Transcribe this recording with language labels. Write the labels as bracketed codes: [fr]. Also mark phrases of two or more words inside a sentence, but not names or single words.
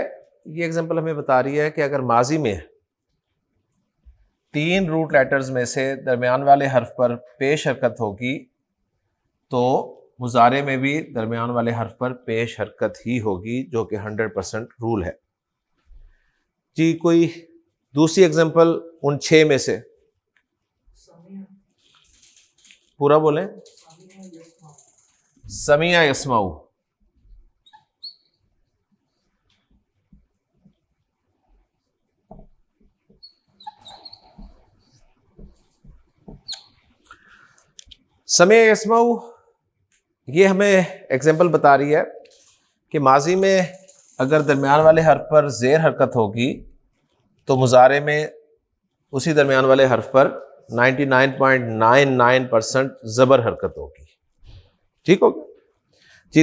[hi] ये एग्जाम्पल हमें बता रही है कि अगर माजी में 3 [en] root letters [hi] में से दरमियान वाले हर्फ पर पेश हरकत होगी तो मुज़ारे में भी दरमियान वाले हर्फ पर पेश हरकत ही होगी, जो कि 100% रूल है। जी कोई दूसरी एग्जाम्पल उन 6 में से? पूरा बोलें। [ar] سمع يسمع، سمع يسمع, [hi] ये हमें एग्जाम्पल बता रही है कि माजी में अगर दरमियान वाले हर्फ पर ज़ेर हरकत होगी तो मुज़ारे में उसी दरमियान वाले हर्फ पर 99.99% ज़बर हरकत होगी। ठीक हो गया जी।